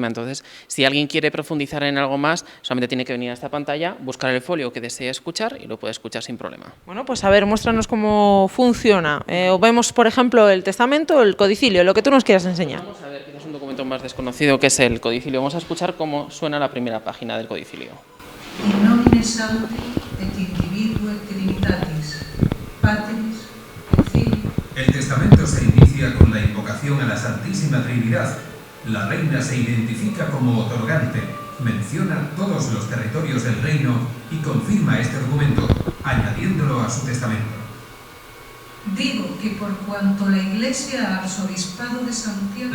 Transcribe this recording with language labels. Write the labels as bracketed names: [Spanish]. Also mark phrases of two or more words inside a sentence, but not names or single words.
[Spanish] Entonces, si alguien quiere profundizar en algo más, solamente tiene que venir a esta pantalla, buscar el folio que desee escuchar y lo puede escuchar sin problema. Bueno, pues a ver, muéstranos cómo funciona. O vemos, por ejemplo, el testamento o el codicilio, lo que tú nos quieras enseñar. Vamos a ver, quizás un documento más desconocido que es el codicilio. Vamos a escuchar cómo suena la primera página del codicilio. [Latin] In nomine Sancti et individuo et Trinitatis, Patris et Filii. [Spanish] El testamento se inicia con la invocación a la Santísima Trinidad. La reina se identifica como otorgante, menciona todos los territorios del reino y confirma este documento, añadiéndolo a su testamento. Digo que por cuanto la Iglesia Arzobispado de Santiago...